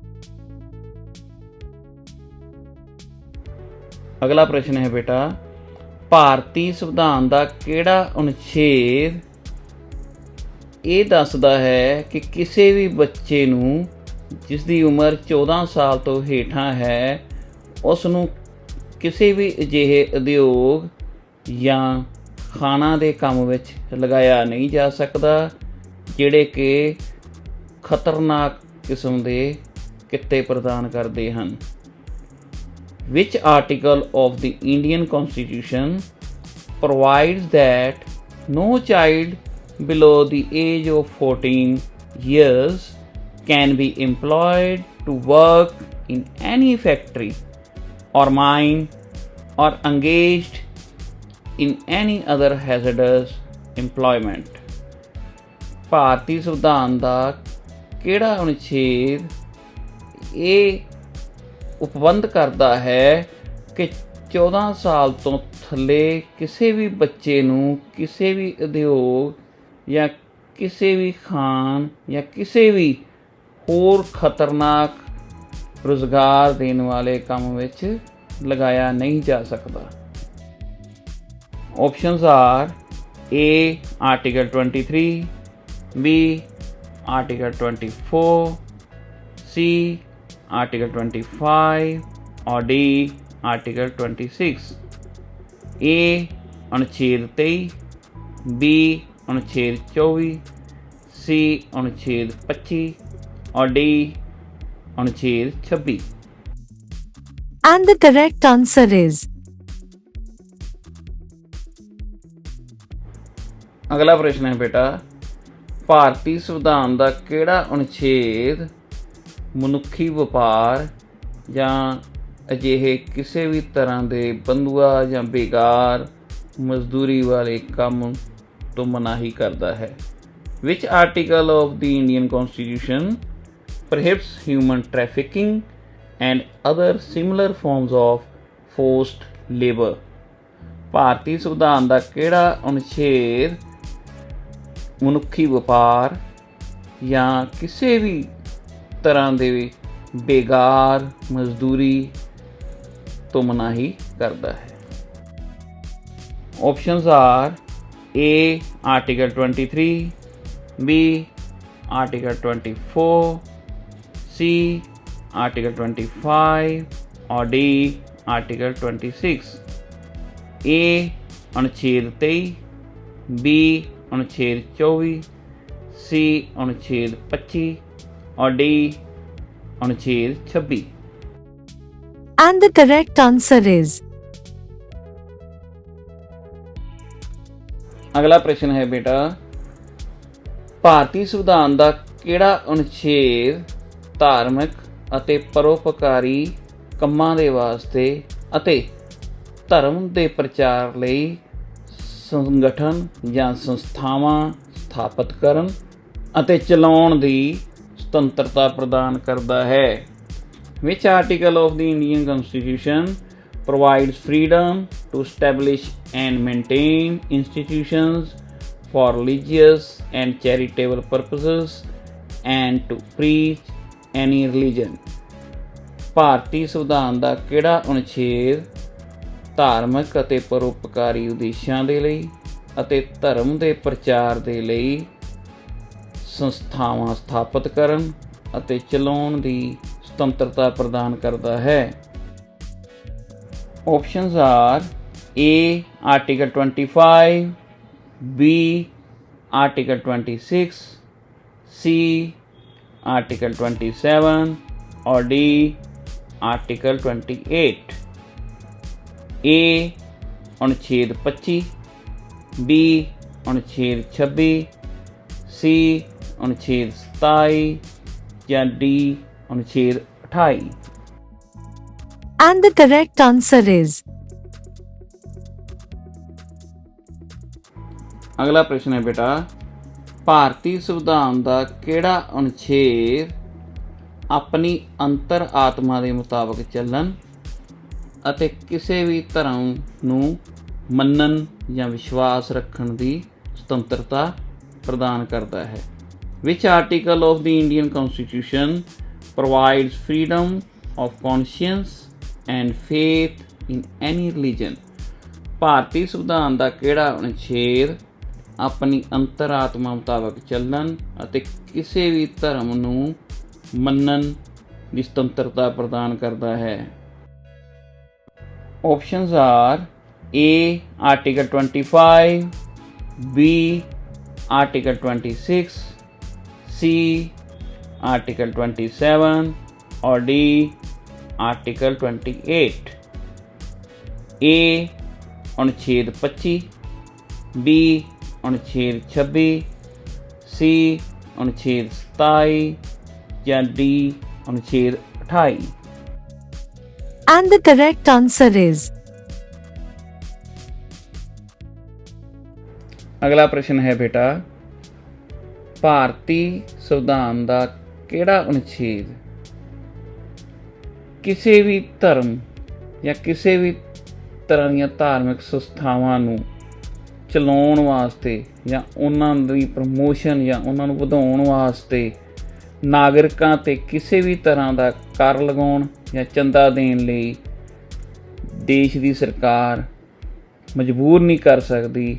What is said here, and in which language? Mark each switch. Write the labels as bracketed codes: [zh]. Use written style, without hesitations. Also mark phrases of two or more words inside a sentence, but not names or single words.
[pa] ਅਗਲਾ ਪ੍ਰਸ਼ਨ ਹੈ ਬੇਟਾ, ਭਾਰਤੀ ਸੰਵਿਧਾਨ ਦਾ ਕਿਹੜਾ ਅਨੁਛੇਦ ਇਹ ਦੱਸਦਾ ਹੈ ਕਿ ਕਿਸੇ ਵੀ ਬੱਚੇ ਨੂੰ ਜਿਸ ਦੀ ਉਮਰ 14 ਸਾਲ ਤੋਂ ਹੇਠਾਂ ਹੈ ਉਸ ਨੂੰ ਕਿਸੇ ਵੀ ਅਜਿਹੇ ਉਦਯੋਗ ਜਾਂ ਖਾਣਾ ਦੇ ਕੰਮ ਵਿੱਚ ਲਗਾਇਆ ਨਹੀਂ ਜਾ ਸਕਦਾ ਜਿਹੜੇ ਕਿ ਖਤਰਨਾਕ ਕਿਸਮ ਦੇ ਕਿੱਤੇ ਪ੍ਰਦਾਨ ਕਰਦੇ ਹਨ? [en] Which article of the Indian Constitution provides that no child below the age of 14 years can be employed to work in any factory or mine or engaged in any other hazardous employment? [pa] ਭਾਰਤੀ ਸੰਵਿਧਾਨ ਦਾ ਕਿਹੜਾ ਅਨੁਛੇਦ ਇਹ ਉਪਬੰਧ ਕਰਦਾ ਹੈ ਕਿ 14 ਸਾਲ ਤੋਂ ਥੱਲੇ ਕਿਸੇ ਵੀ ਬੱਚੇ ਨੂੰ ਕਿਸੇ ਵੀ ਉਦਯੋਗ ਜਾਂ ਕਿਸੇ ਵੀ ਖਾਨ ਜਾਂ ਕਿਸੇ ਵੀ ਹੋਰ ਖਤਰਨਾਕ ਰੁਜ਼ਗਾਰ ਦੇਣ ਵਾਲੇ ਕੰਮ ਵਿੱਚ ਲਗਾਇਆ ਨਹੀਂ ਜਾ ਸਕਦਾ? [en] options are A. Article 23, B. Article 24, C. Article 25 or D. [pa] Article 26। A ਅਨੁਛੇਦ 23, B ਅਨੁਛੇਦ 24, C ਅਨੁਛੇਦ 25 और D ਅਨੁਛੇਦ 26। [en] and the correct answer is [pa] ਅਗਲਾ ਪ੍ਰਸ਼ਨ ਹੈ ਬੇਟਾ, ਭਾਰਤੀ ਸੰਵਿਧਾਨ ਦਾ ਕਿਹੜਾ ਅਨੁਛੇਦ ਮਨੁੱਖੀ ਵਪਾਰ ਜਾਂ ਅਜਿਹੇ ਕਿਸੇ ਵੀ ਤਰ੍ਹਾਂ ਦੇ ਬੰਧੂਆ ਜਾਂ ਬੇਕਾਰ ਮਜ਼ਦੂਰੀ ਵਾਲੇ ਕੰਮ ਤੋਂ ਮਨਾਹੀ ਕਰਦਾ ਹੈ? [en] Which article of the Indian Constitution prohibits human trafficking and other similar forms of forced labor। [pa] ਭਾਰਤੀ ਸੰਵਿਧਾਨ ਦਾ ਕਿਹੜਾ ਅਨੁਛੇਦ ਮਨੁੱਖੀ ਵਪਾਰ ਜਾਂ ਕਿਸੇ ਵੀ ਤਰ੍ਹਾਂ ਦੇ ਬੇਗਾਰ ਮਜ਼ਦੂਰੀ ਤੋਂ ਮਨਾਹੀ ਕਰਦਾ ਹੈ? [en] Options are A. Article 23, B. Article 24, C. Article 25 or D. Article 26। A. [hi] अनुच्छेद 23, B. अनुच्छेद 24, C. अनुच्छेद 25 और D. अनुच्छेद 26। [en] And the correct answer is [pa] ਅਗਲਾ ਪ੍ਰਸ਼ਨ ਹੈ ਬੇਟਾ, ਭਾਰਤੀ ਸੰਵਿਧਾਨ ਦਾ ਕਿਹੜਾ ਅਨੁਛੇਦ ਧਾਰਮਿਕ ਅਤੇ ਪਰਉਪਕਾਰੀ ਕੰਮਾਂ ਦੇ ਵਾਸਤੇ ਅਤੇ ਧਰਮ ਦੇ ਪ੍ਰਚਾਰ ਲਈ ਸੰਗਠਨ ਜਾਂ ਸੰਸਥਾਵਾਂ ਸਥਾਪਿਤ ਕਰਨ ਅਤੇ ਚਲਾਉਣ ਦੀ ਸੁਤੰਤਰਤਾ ਪ੍ਰਦਾਨ ਕਰਦਾ ਹੈ? [en] Which article of the Indian Constitution provides freedom to establish and maintain institutions for religious and charitable purposes and to preach any religion? [pa] ਭਾਰਤੀ ਸੰਵਿਧਾਨ ਦਾ ਕਿਹੜਾ ਅਨੁਛੇਦ ਧਾਰਮਿਕ ਅਤੇ ਪਰਉਪਕਾਰੀ ਉਦੇਸ਼ਾਂ ਦੇ ਲਈ ਅਤੇ ਧਰਮ ਦੇ ਪ੍ਰਚਾਰ ਦੇ ਲਈ ਸੰਸਥਾਵਾਂ ਸਥਾਪਿਤ ਕਰਨ ਅਤੇ ਚਲਾਉਣ ਦੀ ਸੁਤੰਤਰਤਾ ਪ੍ਰਦਾਨ ਕਰਦਾ ਹੈ? [en] Options are A. Article 25, B. Article 26, C. Article 27 or D. Article 28। A. [hi] अनुच्छेद 25, B. अनुच्छेद 26, C. अनुच्छेद 27 या D. अनुच्छेद 28। [en] and the correct answer is [pa] ਅਗਲਾ ਪ੍ਰਸ਼ਨ ਹੈ ਬੇਟਾ, ਭਾਰਤੀ ਸੰਵਿਧਾਨ ਦਾ ਕਿਹੜਾ ਅਨੁਛੇਦ ਆਪਣੀ ਅੰਤਰ ਆਤਮਾ ਦੇ ਮੁਤਾਬਕ ਚੱਲਣ ਅਤੇ ਕਿਸੇ ਵੀ ਧਰਮ ਨੂੰ ਮੰਨਣ ਜਾਂ ਵਿਸ਼ਵਾਸ ਰੱਖਣ ਦੀ ਸੁਤੰਤਰਤਾ ਪ੍ਰਦਾਨ ਕਰਦਾ ਹੈ? [en] Which article of the Indian Constitution provides freedom of conscience and faith in any religion? [pa] ਭਾਰਤੀ ਸੰਵਿਧਾਨ ਦਾ ਕਿਹੜਾ ਅਨੁਛੇਦ ਆਪਣੀ ਅੰਤਰ-ਆਤਮਾ ਮੁਤਾਬਕ ਚੱਲਣ ਅਤੇ ਕਿਸੇ ਵੀ ਧਰਮ ਨੂੰ ਮੰਨਣ ਦੀ ਸੁਤੰਤਰਤਾ ਪ੍ਰਦਾਨ ਕਰਦਾ ਹੈ? [en] Options are A. Article 25, B. Article 26, C. Article 27 or D. Article 28। A. [hi] अनुच्छेद 25, B. अनुच्छेद 26, C. अनुच्छेद 27 या D. अनुच्छेद 28। [en] and the correct answer is [pa] ਅਗਲਾ ਪ੍ਰਸ਼ਨ ਹੈ ਬੇਟਾ, ਭਾਰਤੀ ਸੰਵਿਧਾਨ ਦਾ ਕਿਹੜਾ ਅਨੁਛੇਦ ਕਿਸੇ ਵੀ ਧਰਮ ਜਾਂ ਕਿਸੇ ਵੀ ਤਰ੍ਹਾਂ ਦੀਆਂ ਧਾਰਮਿਕ ਸੰਸਥਾਵਾਂ ਨੂੰ ਚਲਾਉਣ ਵਾਸਤੇ ਜਾਂ ਉਹਨਾਂ ਦੀ ਪ੍ਰਮੋਸ਼ਨ ਜਾਂ ਉਹਨਾਂ ਨੂੰ ਵਧਾਉਣ ਵਾਸਤੇ ਨਾਗਰਿਕਾਂ 'ਤੇ ਕਿਸੇ ਵੀ ਤਰ੍ਹਾਂ ਦਾ ਕਰ ਲਗਾਉਣ ਜਾਂ ਚੰਦਾ ਦੇਣ ਲਈ ਦੇਸ਼ ਦੀ ਸਰਕਾਰ ਮਜਬੂਰ ਨਹੀਂ ਕਰ ਸਕਦੀ?